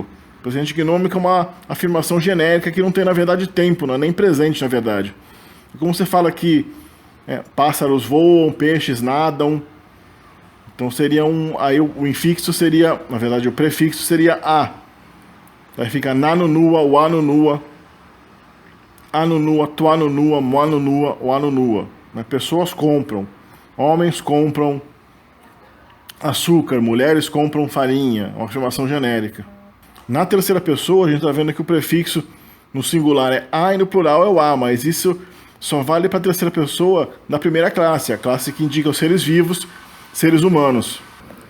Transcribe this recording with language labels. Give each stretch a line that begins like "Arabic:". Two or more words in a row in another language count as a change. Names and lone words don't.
Portuguese: O presente gnômico é uma afirmação genérica que não tem, na verdade, tempo, não é nem presente, na verdade. Como você fala que pássaros voam, peixes nadam, então seria aí o infixo seria, na verdade, o prefixo seria a.
Swahili: Aí fica nanunua, wanunua, anunua, tuanunua, moanunua, wanunua.
Portuguese: Pessoas compram, homens compram açúcar, mulheres compram farinha, uma afirmação genérica. Na terceira pessoa, a gente está vendo que o prefixo no singular é a e no plural é o a, mas isso só vale para a terceira pessoa da primeira classe, a classe que indica os seres vivos, seres humanos.